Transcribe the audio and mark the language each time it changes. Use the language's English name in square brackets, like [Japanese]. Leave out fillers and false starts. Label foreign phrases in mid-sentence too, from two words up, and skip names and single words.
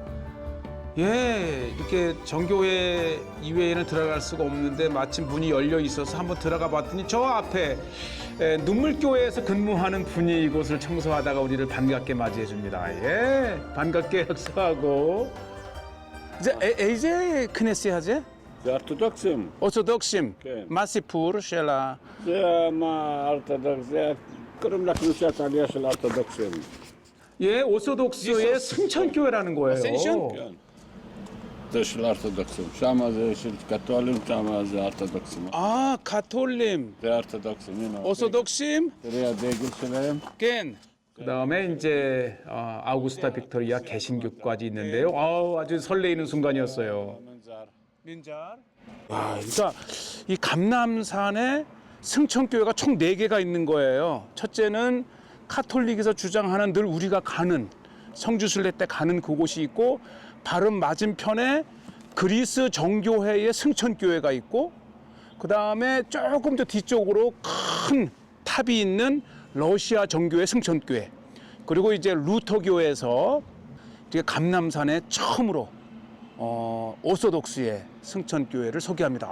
[Korean] 예, 이렇게 정교회 이외에는 들어갈 수가 없는데 마침 문이 열려 있어서 한번 들어가 봤더니 저 앞에 눈물교회에서 근무하는 분이 이곳을 청소하다가 우리를 반갑게 맞이해 줍니다. 예, 반갑게 역사하고 이제 크네시아제 [Hebrew] זה אורתודוקסים. [Korean] 오소독심 [Hebrew] כן. 마시푸르 셀라 זה מה אורתודוקס, זה קוראים לכנסיית העלייה של האורתודוקסים. [Korean] 예, 오소독스의 승천교회라는 거예요. [Hebrew] כן. זה של האורתודוקסים. שם זה של קתולים, שם זה אורתודוקסים. [Korean] 아, 가톨림, [Hebrew] זה אורתודוקסים, הנה. [Korean] 오소독심, [Hebrew] תראי הדגל שלהם. 겐. [Korean] 그다음에 이제 아우구스타 빅토리아 개신교까지 있는데요. 아주 설레이는 순간이었어요. 와, 그러니까 이 감남산에 승천교회가 총 4개가 있는 거예요. 첫째는 카톨릭에서 주장하는 늘 우리가 가는 성주순례 때 가는 그곳이 있고 바로 맞은편에 그리스 정교회의 승천교회가 있고 그다음에 조금 더 뒤쪽으로 큰 탑이 있는 러시아 정교회 승천교회 그리고 이제 루터교에서 이제 감남산에 처음으로 오소독스의 승천교회를 소개합니다.